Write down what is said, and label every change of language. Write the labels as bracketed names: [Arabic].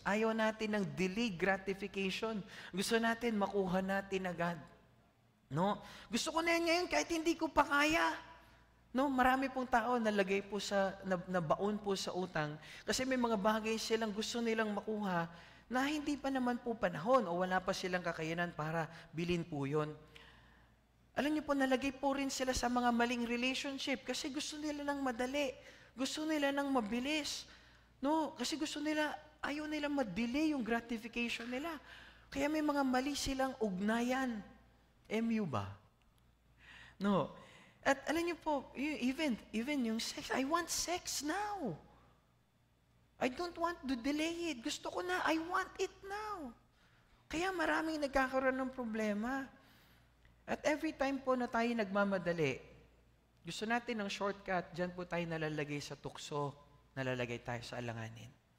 [Filipino] Ayaw natin ng delayed gratification. Gusto natin makuha natin agad. No? Gusto ko na yan ngayon kahit hindi ko pa kaya. No, marami pong tao nalagay po sa nabaon po sa utang kasi may mga bagay silang gusto nilang makuha na hindi pa naman po panahon o wala pa silang kakayanan para bilhin po yun. Alam niyo po, nalagay po rin sila sa mga maling relationship kasi gusto nila ng madali. Gusto nila ng mabilis. No, kasi ayaw nila ma-delay yung gratification nila. Kaya may mga mali silang ugnayan. MU ba? No. At alam niyo po, [English] even yung sex, I want sex now. I don't want to delay it. [Filipino] Gusto ko na, [English] I want it now. [Filipino] Kaya maraming nagkakaroon ng problema. At every time po na tayo nagmamadali, gusto natin ng shortcut, dyan po tayo nalalagay sa tukso, nalalagay tayo sa alanganin.